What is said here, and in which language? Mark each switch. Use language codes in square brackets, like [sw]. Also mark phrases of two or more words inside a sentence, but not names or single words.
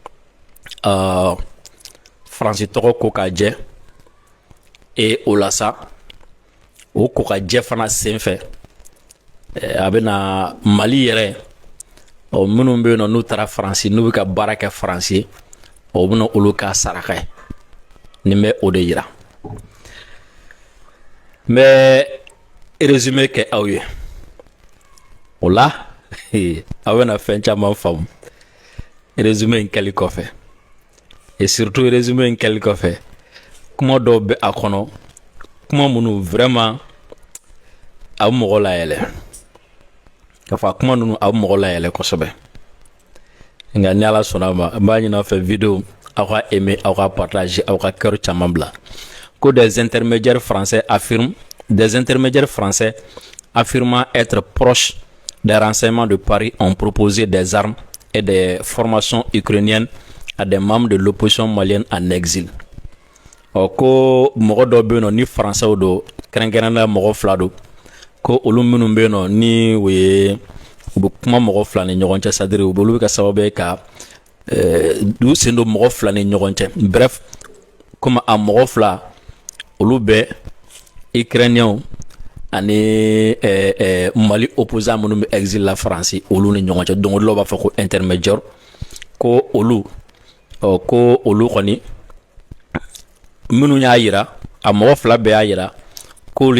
[bm] France tɔgɔ ko ka jɛ o la sa o ko ka jɛ fana senfɛ a bɛ na Mali yɛrɛ minnu bɛ yen nɔ n'u taara France n'u bɛ ka baara kɛ France ye o bɛna olu ka saraka ye nin bɛ o de yira n bɛ résumé kɛ aw ye o la aw bɛna fɛn caman faamu résumé in kɛli kɔfɛ [fr] et surtout [bm] résumé in kɛli kɔfɛ kuma dɔw bɛ a kɔnɔ kuma minnu vraiment a bɛ mɔgɔ layɛlɛ ka fɔ a kuma ninnu a bɛ mɔgɔ layɛlɛ kosɛbɛ nka ni ala sɔnna ma n b'a ɲini aw fɛ vidéo aw ka aimer aw ka partager aw ka cœur caman bila ko [fr] des intermédiaires français affirmant être proches des renseignements de Paris ont proposé des armes et des formations ukrainiennes à des membres de l'opposition malienne en exil. [bm] Ko mɔgɔ dɔ bɛ yen nɔ ni français do kɛrɛnkɛrɛnnenya mɔgɔ fila do ko olu minnu bɛ yen nɔ ni u bɛ kuma mɔgɔ fila ni ɲɔgɔn cɛ c'est-à-dire olu bɛ ka sababu ye ka u sen don mɔgɔ fila ni ɲɔgɔn cɛ [fr] bref comme [bm] a mɔgɔ fila olu bɛ ukrainiens ani Mali opposant minnu bɛ exil la France olu ni ɲɔgɔn cɛ donc olu b'a fɔ ko intermédiaire ko olu kɔni minnu y'a yira a mɔgɔ fila bɛɛ y'a yira k'olu